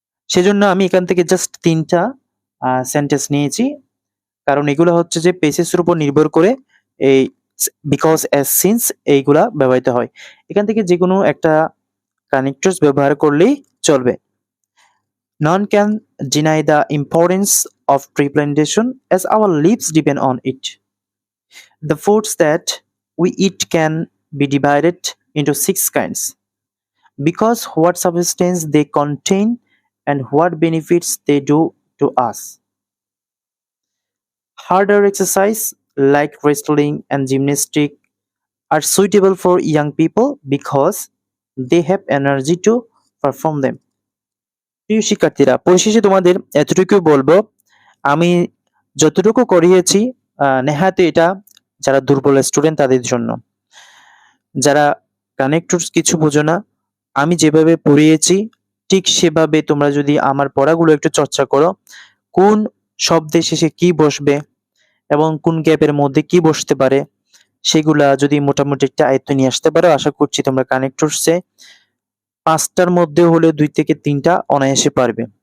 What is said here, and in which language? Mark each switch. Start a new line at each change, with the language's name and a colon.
Bangla: সেজন্য আমি এখান থেকে জাস্ট 3টা সেন্টেন্স নিয়েছি, কারণ এগুলো হচ্ছে যে পেসেসের উপর নির্ভর করে এই বিকজ অ্যাজ সিন্স এইগুলা ব্যবহৃত হয়। এখান থেকে যে কোনো একটা কানেক্টরস ব্যবহার করলেই চলবে।
English: None can deny the importance of tree plantation as our lives depend on it. The foods that we eat can be divided into six kinds because what substance they contain and what benefits they do to us. Harder exercise like wrestling and gymnastics are suitable for young people because they have energy to perform them.
Bangla: প্রিয় শিক্ষার্থীরা, পরিশেষে তোমাদের এতটুকু বলবো, আমি যতটুকু করিয়েছি নেহাতি এটা যারা দুর্বল স্টুডেন্ট তাদের জন্য। যারা কানেক্টরস কিছু বোঝো না, আমি যেভাবে পড়িয়েছি ঠিক সেভাবে তোমরা যদি আমার পড়াগুলো একটু চর্চা করো, কোন শব্দের শেষে কি বসবে এবং কোন গ্যাপের মধ্যে কি বসতে পারে সেগুলা যদি মোটামুটি একটা আয়ত্ত নিয়ে আসতে পারো, আশা করছি তোমরা কানেক্টরসে 5টার মধ্যে হলে 2 থেকে 3টা অনায়াসে পারবে।